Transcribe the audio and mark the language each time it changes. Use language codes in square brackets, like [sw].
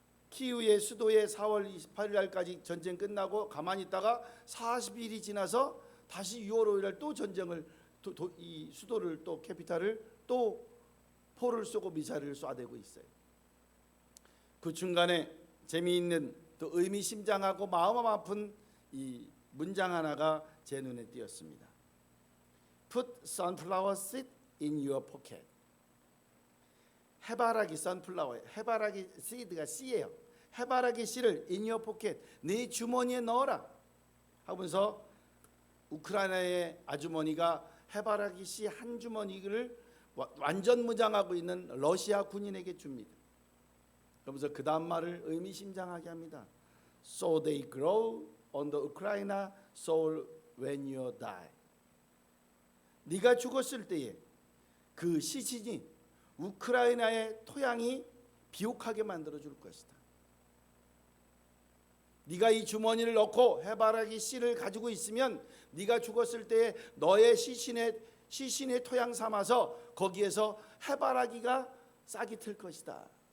[ko] 키우의 수도에 4월 28일 날까지 전쟁 끝나고 가만히 있다가 40일이 지나서 다시 6월 5일 날 또 전쟁을 이 수도를 또 캐피탈을 또 포를 쏘고 미사일을 쏴대고 있어요. 그 중간에 재미있는 또 의미심장하고 마음 아픈 이 문장 하나가 제 눈에 띄었습니다. [en] Put sunflower seed in your pocket. [ko] 해바라기 sunflower, 해바라기 seed가 씨예요. 해바라기 씨를 [en] in your pocket, [ko] 네 주머니에 넣어라 하면서 우크라이나의 아주머니가 해바라기 씨 한 주머니를 완전 무장하고 있는 러시아 군인에게 줍니다. 그러면서 그 다음 말을 의미심장하게 합니다. [en] So they grow on the Ukraine soil when you die. [ko] 네가 죽었을 때에 그 시신이 우크라이나의 토양이 비옥하게 만들어 줄 것이다. 네가 이 주머니를 넣고 해바라기 씨를 가지고 있으면 네가 죽었을 때에 너의 시신의 토양 삼아서 거기에서 해바라기가 싹이 틀 것이다.